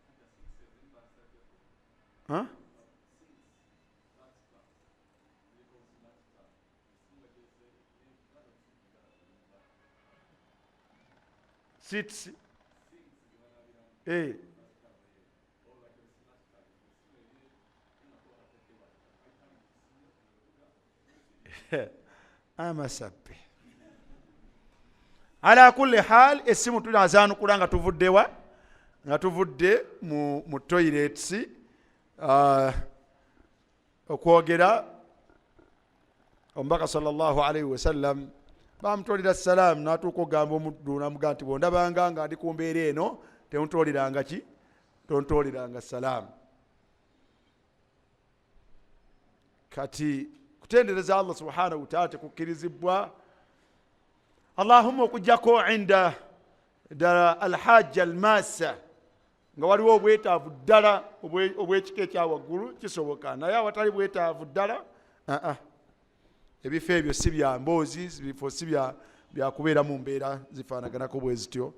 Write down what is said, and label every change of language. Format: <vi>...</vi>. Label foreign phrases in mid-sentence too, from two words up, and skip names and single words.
<lg>Seats. Amasabbe.</lg> <ar>على كل حال,</ar> <lg>essimu tunazaanukula nga tuvuddewa? Nga tuvudde mu toilets okwogera. Omubaka</lg> <ar>صلى الله عليه وسلم</ar> <lg>bamutolera salaam n'atuuka okugamba omuddu n'amugamba nti bw'ondabanga nga ndi ku mbeera eno temutoleranga ki? Tontoleranga salaamu. Kati kutendereza Allah</lg> <ar>سبحانه وتعالى</ar> <lg>tekukkirizibwa. Allahumma okujjako inda ddala</lg> <ar>الحاجة الماسة,</ar> <lg>nga waliwo obwetaavu ddala obw'ekika ekya waggulu kisoboka, naye awatali bwetaavu ddala ebifo ebyo si bya mboozi, ebifo si byakubeera mu mbeera zifaanaganako bwe zityo.</lg>